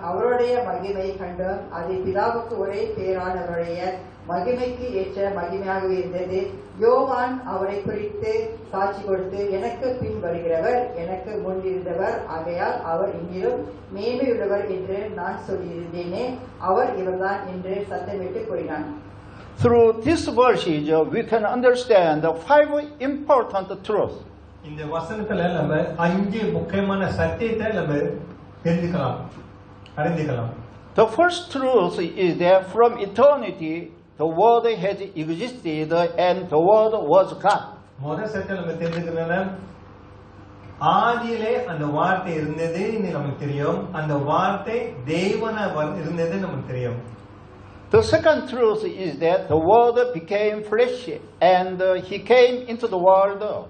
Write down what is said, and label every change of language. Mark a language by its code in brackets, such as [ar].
[ta] அவருடைய மகிமை கண்டும் அது பிதாவுக்கு ஒரே பேரானவருடைய மகிமைக்கு ஏற்ற மகிமையாக இருந்தது. யோவான் அவரை குறித்து சாட்சி கொடுத்து, எனக்கு பின் வருகிறவர் எனக்கு முன் இருந்தவர், ஆகையால் அவர் இன்னிலும் மேன்மையுள்ளவர் என்று நான் சொல்லியிருந்தேனே, அவர் இவர்தான் என்று சத்தமிட்டு கூறினான். [en] Through this verses, we can understand the 5 important truths. [ta] இந்த வசனத்துல நம்ம 5 முக்கியமான சத்தியத்தை நம்ம தெரிஞ்சுக்கலாம், அறிந்துக்கலாம். [en] The first truth is that from eternity, the Word has existed and the Word was God. [ta] முதல் சத்தியம் நம்ம தெரிஞ்சுக்கணும்னா, ஆதியிலே அந்த வார்த்தை இருந்தது நமக்கு தெரியும், அந்த வார்த்தை தேவனா இருந்தது நமக்கு தெரியும். [en] The second truth is that the Word became flesh and He came into the world.